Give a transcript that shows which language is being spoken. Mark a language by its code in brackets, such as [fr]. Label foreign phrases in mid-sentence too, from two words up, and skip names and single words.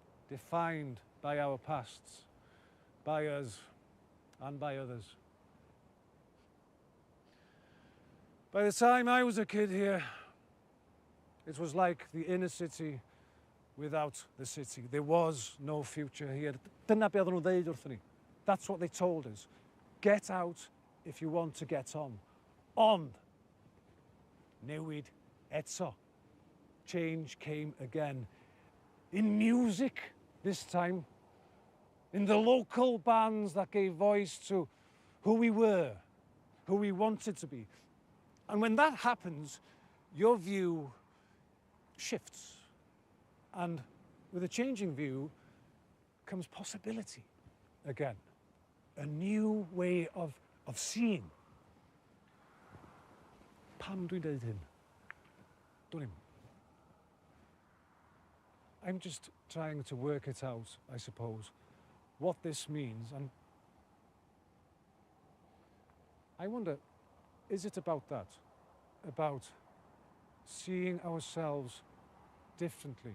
[en] defined by our pasts, by us and by others. By the time I was a kid here, it was like the inner city without the city. There was no future here. [cy] Dyna be oedden nhw'n ddeud wrthyn ni. [en] That's what they told us. Get out if you want to get on. [cy] Ond, newid eto. [en] Change came again. In music this time. In the local bands that gave voice to who we were, who we wanted to be. And when that happens, your view shifts. And with a changing view comes possibility again. A new way of seeing. [cy] Pam dwi'n deud hyn? [en] Don't him. I'm just trying to work it out, I suppose, what this means. And I wonder, is it about that? About seeing ourselves differently?